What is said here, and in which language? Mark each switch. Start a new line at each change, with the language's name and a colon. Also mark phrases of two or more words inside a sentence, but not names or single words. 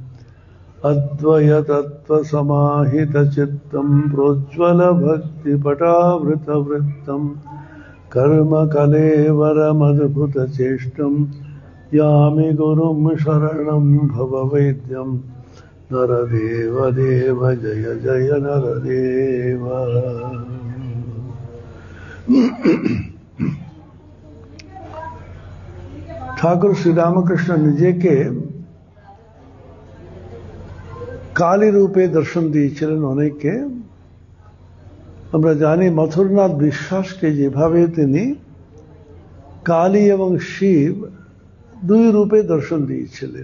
Sanskrit: अद्वयतत्त्वसमाहितचित्तं प्रोज्ज्वलभक्तिपटावृतवृत्तं कर्मकलेवरमद्भुतचेष्टं यामि गुरुं शरणं भववैद्यं नरदेव देव जय जय नरदेव।
Bangla: ঠাকুর শ্রী রামকৃষ্ণ নিজেকে কালী রূপে দর্শন দিয়েছিলেন অনেককে। আমরা জানি মথুরনাথ বিশ্বাসকে যেভাবে তিনি কালী এবং শিব দুই রূপে দর্শন দিয়েছিলেন।